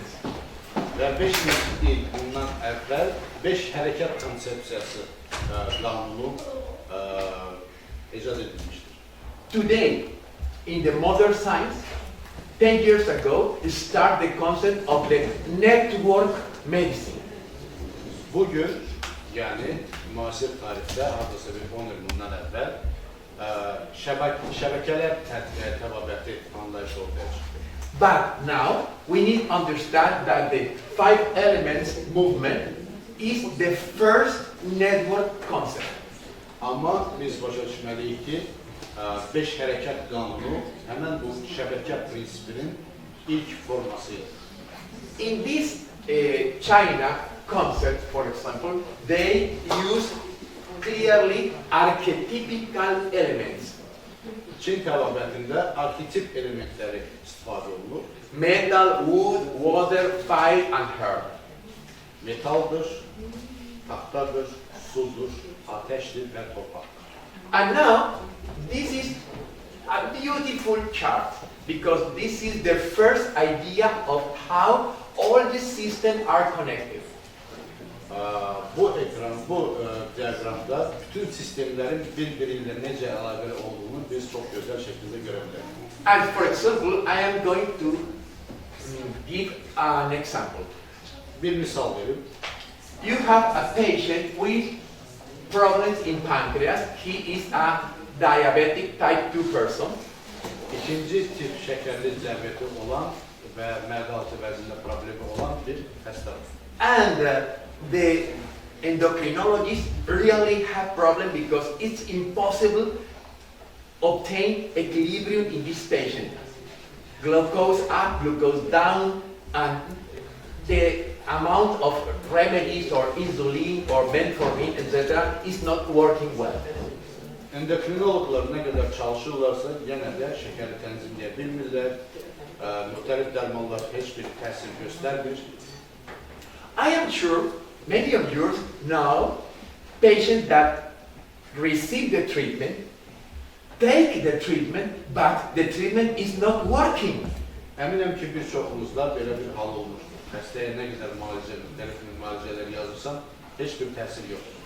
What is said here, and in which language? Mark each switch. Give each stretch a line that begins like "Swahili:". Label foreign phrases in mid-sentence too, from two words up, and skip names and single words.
Azerbaijani: Və 5000 il bundan əvvəl 5 hərəkət konsepsiyası qanunu icad edilmiştir.
English: Today, in the modern science, 10 years ago, start the concept of the network medicine.
Azerbaijani: Bugün, yani müasir tarihte, hardasa bir 10 il bundan evvel, şəbəkələr təbabəti anlayışı ortaya çıxdı.
English: But now, we need to understand that the 5 elements movement is the first network concept.
Azerbaijani: Amma biz başa düşməliyik ki, 5 hərəkət qanunu həmən bu şəbəkə prinsipinin ilk formasıdır.
English: In this China concept, for example, they use clearly archetypical elements.
Azerbaijani: Çin təbabətində arketip elementləri istifadə olunur.
English: Metal, wood, water, fire, and earth.
Azerbaijani: Metaldır, taxtadır, sudur, ateşdir və torpaqdır.
English: And now, this is a beautiful chart because this is the first idea of how all the systems are connected.
Azerbaijani: Bu diaqramda bütün sistemlərin bir-biriyle necə əlaqəli olduğunu biz çox gözəl şəkildə görə bilərik.
English: And for example, I am going to give an example.
Azerbaijani: Bir misal verim.
English: You have a patient with problems in pancreas. He is a diabetic type 2 person.
Azerbaijani: İkinci tip şəkərli diabeti olan və mədə-altı vəzində problemi olan bir xəstədir.
English: And the endocrinologists really have problem because it's impossible obtain equilibrium in this patient. Glucose up, glucose down, and the amount of remedies or insulin or metformin, etc. is not working well.
Azerbaijani: Endokrinoloqlar nə qədər çalışırlarsa, yenə də şəkəri tənzimləyə bilmirlər, müxtəlif dərmanlar heç bir təsir göstərmir.
English: I am sure many of you know patients that receive the treatment, take the treatment, but the treatment is not working.
Azerbaijani: Əminəm ki, bir çoxumuzda belə bir hal olmur. Xəstəyə nə qədər müxtəlif müalicələr yazırsan, heç bir təsir yoxdur.